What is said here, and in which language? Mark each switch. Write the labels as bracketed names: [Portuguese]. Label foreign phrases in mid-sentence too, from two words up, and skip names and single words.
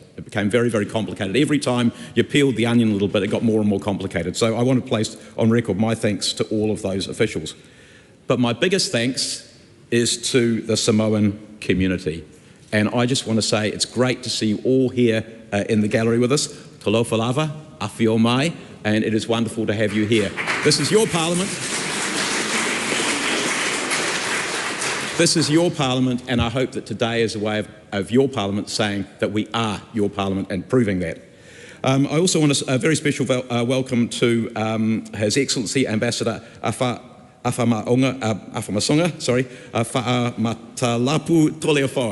[English] It became very, very complicated. Every time you peeled the onion a little bit, it got more and more complicated. So I want to place on record my thanks to all of those officials. But my biggest thanks is to the Samoan community. And I just want to say it's great to see you all here in the gallery with us. [Samoan] Talofa lava, awhio mai, [English] and it is wonderful to have you here. This is your Parliament. This is your Parliament, and I hope that today is a way of your Parliament saying that we are your Parliament and proving that. I also want a very special welcome to His Excellency Ambassador Whaamatalapu Toleofoa.